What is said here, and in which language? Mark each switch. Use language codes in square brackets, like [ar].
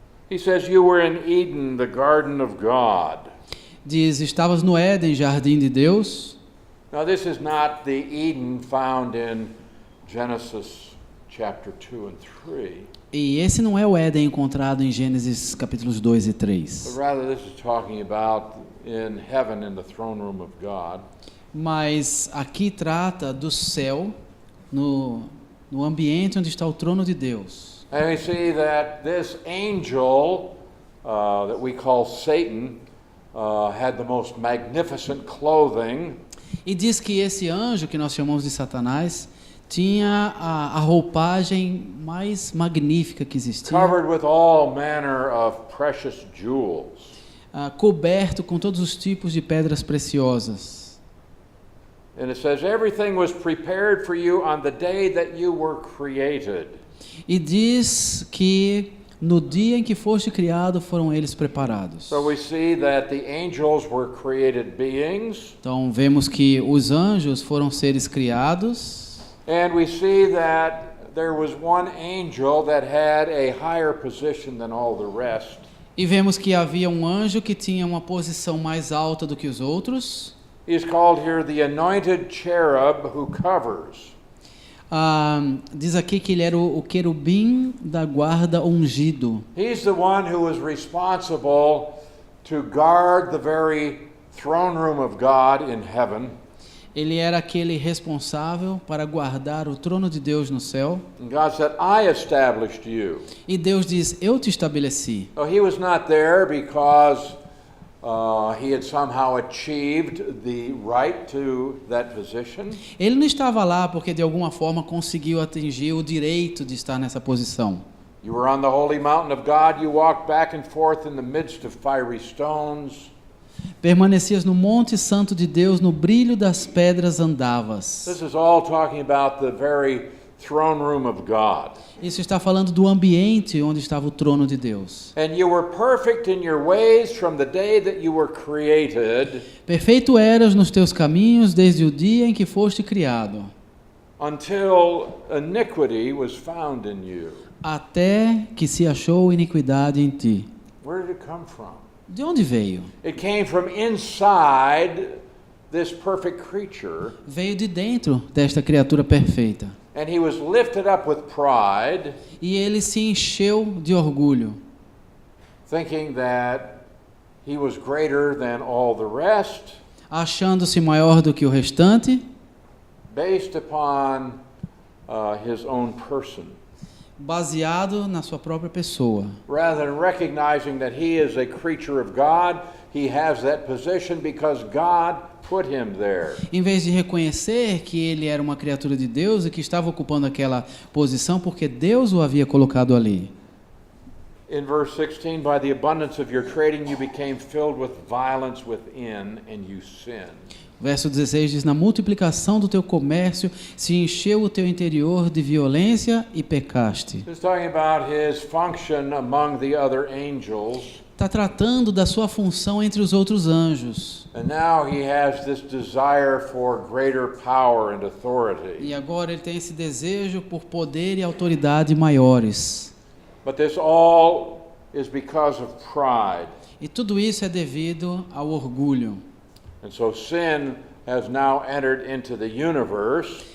[en] he says, "You were in Eden, the garden of God." [pt] diz: estavas no Éden, jardim de Deus. [en] Now, this is not the Eden found in Genesis chapter 2 and 3, [pt] E esse não é o Éden encontrado em Gênesis capítulos 2 e 3. [en] but rather this is talking about in heaven in the throne room of God. [pt] Mas aqui trata do céu, no ambiente onde está o trono de Deus. [en] And we see that this angel that we call Satan had the most magnificent clothing. [pt] E diz que esse anjo, que nós chamamos de Satanás, tinha a roupagem mais magnífica que existia, [en] Covered with all manner of precious jewels. [pt] Coberto com todos os tipos de pedras preciosas. [en] And it says, everything was prepared for you on the day that you were created. [pt] E diz que no dia em que foste criado foram eles preparados. [en] So we see that the angels were created beings, [pt] Então vemos que os anjos foram seres criados. [en] and we see that there was one angel that had a higher position than all the rest. [pt] E vemos que havia um anjo que tinha uma posição mais alta do que os outros. [en] He's called here the anointed cherub who covers. [pt] Diz aqui que ele era o querubim da guarda ungido. [en] He's the one who was responsible to guard the very throne room of God in heaven. [pt] Ele era aquele responsável para guardar o trono de Deus no céu. [en] And God said, I established you. [pt] E Deus diz: eu te estabeleci. [en] So he was not there because he had somehow achieved the right to that position. [pt] Ele não estava lá porque de alguma forma conseguiu atingir o direito de estar nessa posição. [en] You were on the holy mountain of God. You walked back and forth in the midst of fiery stones. [pt] Permanecias no monte santo de Deus, no brilho das pedras andavas. [en] This is all talking about the very throne room of God. [pt] Isso está falando do ambiente onde estava o trono de Deus. [en] And you were perfect in your ways from the day that you were created [pt] Perfeito eras nos teus caminhos desde o dia em que foste criado, [en] until iniquity was found in you. [pt] até que se achou iniquidade em ti. [en] Where did it come from? [pt] De onde veio? [en] It came from inside this perfect creature, [pt] Veio de dentro desta criatura perfeita. [en] and he was lifted up with pride, [pt] E ele se encheu de orgulho, [en] thinking that he was greater than all the rest, [pt] achando-se maior do que o restante, [en] based upon his own person, [pt] baseado na sua própria pessoa. [en] rather than recognizing that he is a creature of God. He has that position because God put him there. [pt] Em vez de reconhecer que ele era uma criatura de Deus e que estava ocupando aquela posição porque Deus o havia colocado ali. [en] In verse 16, by the abundance of your trading you became filled with violence within, and you sinned. [pt] Verso 16 diz: na multiplicação do teu comércio se encheu o teu interior de violência e pecaste. [en] It's talking about his function among the other angels, [pt] Está tratando da sua função entre os outros anjos. [en] and now he has this desire for greater power and authority. [pt] E agora ele tem esse desejo por poder e autoridade maiores. [en] But this all is because of pride. [pt] E tudo isso é devido ao orgulho. [en] And so sin has now entered into the universe.